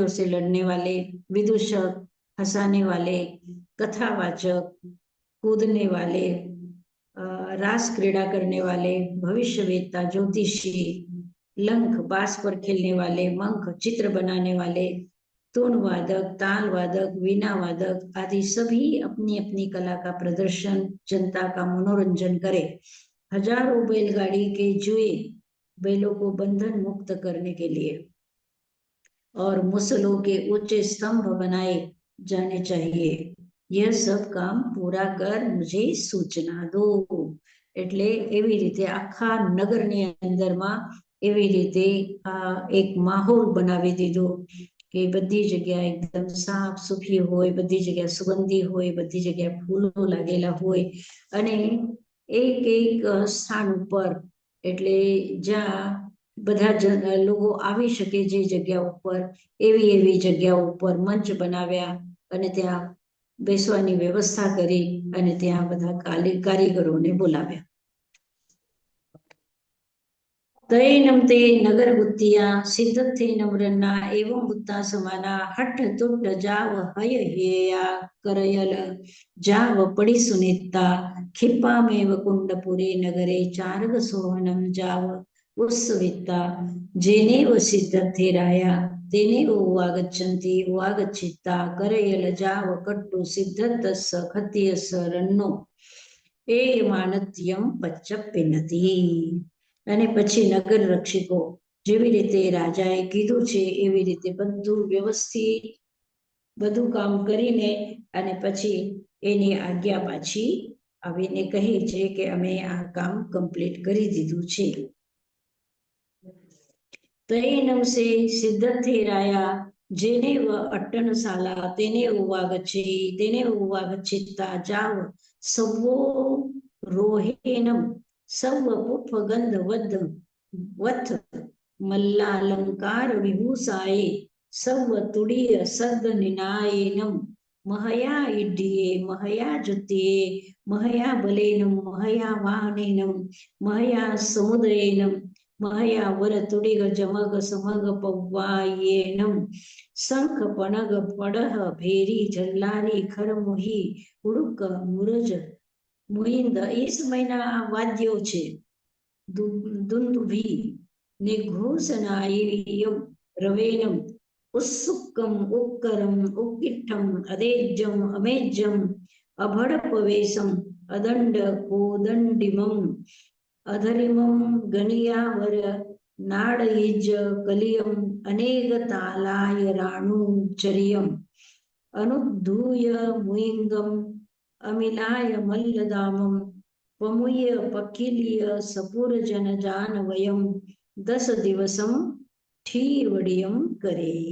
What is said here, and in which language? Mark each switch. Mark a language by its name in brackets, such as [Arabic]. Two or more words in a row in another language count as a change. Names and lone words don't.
[Hindi] से लड़ने वाले, विदूषक, हंसाने वाले, कथावाचक, कूदने वाले, रास क्रीड़ा करने वाले, भविष्यवेत्ता, ज्योतिषी, लंख, बांस पर खेलने वाले, मंख, चित्र बनाने वाले, तून वादक, ताल वादक, वीणा वादक आदि सभी अपनी अपनी कला का प्रदर्शन, जनता का मनोरंजन करे। हजारों बैलगाड़ी के जुए बैलों को बंधन मुक्त करने के लिए और मुसलों के ऊंचे स्तंभ बनाए जाने चाहिए। यह सब काम पूरा कर मुझे सूचना दो। [Gujarati] એટલે એવી રીતે આખા નગરની અંદરમાં એવી રીતે એક માહોલ બનાવી દીધો કે બધી જગ્યા એકદમ સાફ સુફી હોય, બધી જગ્યા સુગંધી હોય, બધી જગ્યા ફૂલો लागेला હોય અને એક એક સ્થાન ઉપર એટલે જ્યાં બધા લોકો આવી શકે જે જગ્યા ઉપર એવી જગ્યા ઉપર મંચ બનાવ્યા અને ત્યાં બેસવાની વ્યવસ્થા કરી અને ત્યાં બધા કારીગરોને બોલાવ્યા। [Prakrit languages] तैनम ते नगर बुद्धिया सिद्धथे नम्रना एवं बुद्धा समाना हठ तुट जाव हय हेया करयल जाव पड़ी सुनीता खिप्पा मेव कुंडपुरे नगरे चारग सोहनम जाव उत्सविता जेने व सिद्धथे राया तेने वो वागच्छन्ति वागच्छिता करयल जाव कट्टु सिद्धतस्स खत्यस रन्नो ए मानत्यम पच्चप्पिनति। [Gujarati] અને પછી નગર રક્ષકો જેવી રીતે રાજાએ કીધું છે એવી રીતે બધું વ્યવસ્થિત બધું કામ કરીને અને પછી એની આજ્ઞા પાછી આવીને કહે છે કે અમે આ કામ કમ્પ્લીટ કરી દીધું છે। [Prakrit languages] तैनंसे सिद्धर्थेराया जेनेव अट्टनशाला तेनेव वागच्छित्ता जाव सवो रोहेनम सव पुष्पगंधवद् वथ मल्लालंकार विभूषाये सव तुडीय सद् निनायेनम महया इड्डिये महया जुत्ये महया बलेनम महया वाहनेनम महया समुदयेनम महया वरतुडिग जमग समग पव्वायेनम शंख पणग पडह भेरी जल्लारी खरमुही उड़ुक मुरज मुहिंद [Gujarati] એ સમયના આ વાદ્યો છે દુંદુભી ને [Prakrit languages] ઘોષનાયમ રવેનમ ઉત્સુકમ ઉક્કરમ ઉક્કિઠમ અદેજ્યમ અમેજ્યમ અભડપવેશમ અદંડ કોદંડિમમ અધરિમમ ગનિયાવર નાડયજ કલિયમ અનેક તાલાય રાણુચર્યમ અનુદ્ધૂય મુઈંગમ અમિલાય મલ્લદામમ પમુય પકિલિય સપુરજન જાનવયમ 10 દિવસમ ઠીવડિયમ કરે.